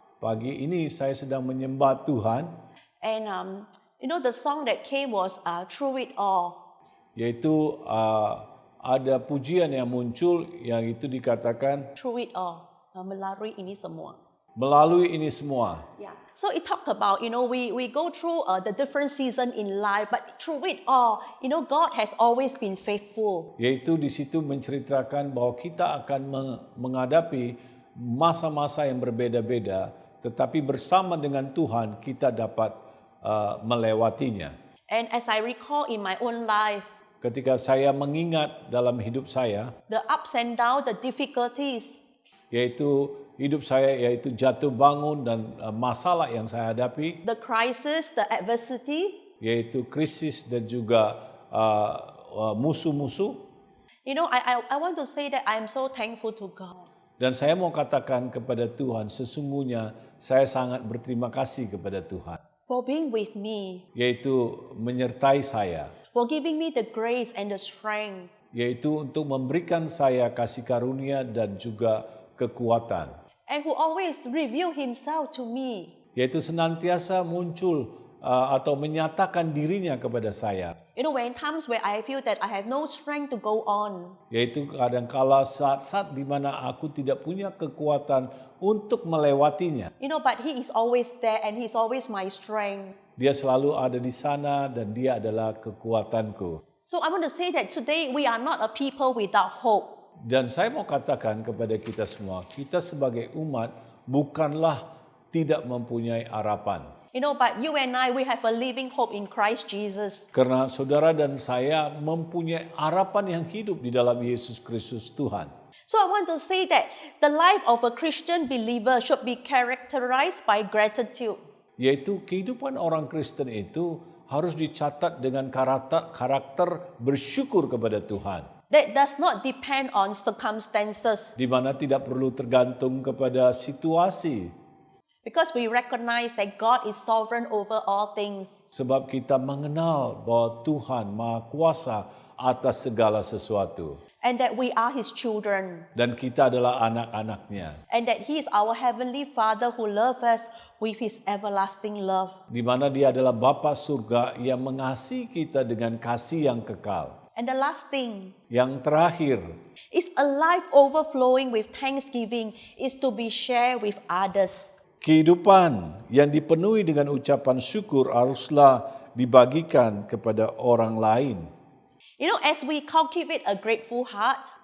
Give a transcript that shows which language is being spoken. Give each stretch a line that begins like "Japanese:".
Indonesian: Pagi ini saya sedang menyembah Tuhan.
English: And the song that came was Through It All.
Indonesian: Yaitu ada pujian yang muncul yang itu dikatakan Through It All. Melalui ini semua. melalui ini semua.
English: Yeah. So it talked about, we go through the different season in life, but through it all, God has always been faithful.
Indonesian: Yaitu di situ menceritakan bahwa kita akan menghadapi masa-masa yang berbeda-beda, tetapi bersama dengan Tuhan kita dapat melewatinya.
English: And as I recall in my own life,
Indonesian: Ketika saya mengingat dalam hidup saya,
English: the ups and downs, the difficulties,
Indonesian: yaitu hidup saya yaitu jatuh bangun dan masalah yang saya hadapi,
English: the crisis, the adversity,
Indonesian: yaitu krisis dan juga musuh-musuh.
English: I want to say that I am so thankful to God.
Indonesian: Dan saya mau katakan kepada Tuhan, sesungguhnya saya sangat berterima kasih kepada Tuhan.
English: For being with me,
Indonesian: Yaitu menyertai saya,
English: for giving me the grace and the strength.
Indonesian: yaitu untuk memberikan saya kasih karunia dan juga kekuatan.
English: And who always reveal himself to me.
Indonesian: Yaitu senantiasa muncul atau menyatakan dirinya kepada saya.
English: When times where I feel that I have no strength to go on.
Indonesian: Yaitu kadangkala saat-saat di mana aku tidak punya kekuatan untuk melewatinya.
English: But he is always there and he's always my strength.
Indonesian: Dia selalu ada di sana dan dia adalah kekuatanku.
English: So I want to say that today we are not a people without hope.
Indonesian: Dan saya mau katakan kepada kita semua, kita sebagai umat bukanlah tidak mempunyai harapan.
English: But you and I, we have a living hope in Christ Jesus.
Indonesian: Karena saudara dan saya mempunyai harapan yang hidup di dalam Yesus Kristus Tuhan.
English: So I want to say that the life of a Christian believer should be characterized by gratitude.
Indonesian: Yaitu kehidupan orang Kristen itu harus dicatat dengan karakter bersyukur kepada Tuhan.
English: That does not depend on circumstances.
Indonesian: Di mana tidak perlu tergantung kepada situasi.
English: Because we recognize that God is sovereign over all things.
Indonesian: Sebab kita mengenal bahwa Tuhan Maha Kuasa atas segala sesuatu.
English: And that we are His children.
Indonesian: Dan kita adalah anak-anaknya.
English: And that He is our Heavenly Father who loves us with His everlasting love.
Indonesian: Di mana Dia adalah Bapa surga yang mengasihi kita dengan kasih yang kekal.
English: And the last thing,
Indonesian: Yang terakhir,
English: is a life overflowing with thanksgiving is to be shared with others.
Indonesian: kehidupan yang dipenuhi dengan ucapan syukur haruslah dibagikan kepada orang lain.
English: As we cultivate a grateful heart,